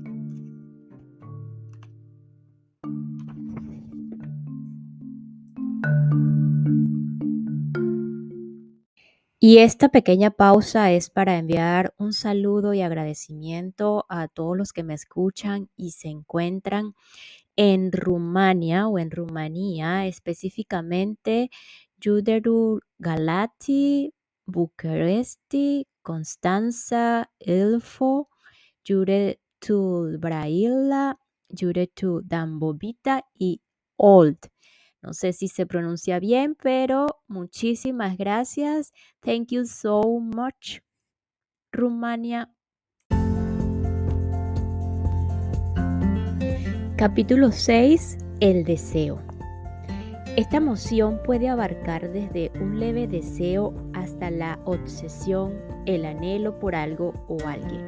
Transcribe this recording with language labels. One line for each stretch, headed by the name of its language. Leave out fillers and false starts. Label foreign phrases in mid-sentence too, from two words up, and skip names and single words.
Spanish: Y esta pequeña pausa es para enviar un saludo y agradecimiento a todos los que me escuchan y se encuentran en Rumania o en Rumanía, específicamente Giurgiu Galati, București, Constanța, Ilfov, Județul Brăila, Județul Dâmbovița y Olt. No sé si se pronuncia bien, pero muchísimas gracias.
English: Thank you so much,
Spanish: Rumania. Capítulo 6. El deseo. Esta emoción puede abarcar desde un leve deseo hasta la obsesión, el anhelo por algo o alguien.